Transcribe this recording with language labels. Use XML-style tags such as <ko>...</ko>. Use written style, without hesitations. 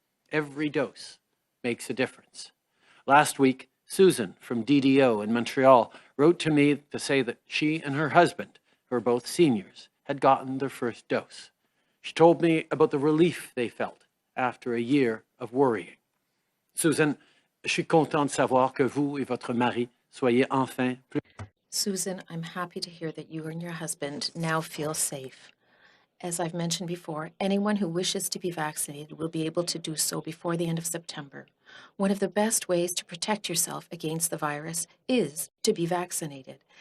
<en>Every dose makes a difference. Last week, Susan from DDO in Montreal wrote to me to say that she and her husband, who are both seniors, had gotten their first dose. She told me about the relief they felt after a year of worrying.</en> <fr>Susan, je suis content de savoir que vous et votre mari soyez enfin plus...</fr> <en>Susan, I'm happy to hear that you and your husband now feel safe. As I've mentioned before, anyone who wishes to be vaccinated will be able to do so before the end of September. One of the best ways to protect yourself against the virus is to be vaccinated.</en>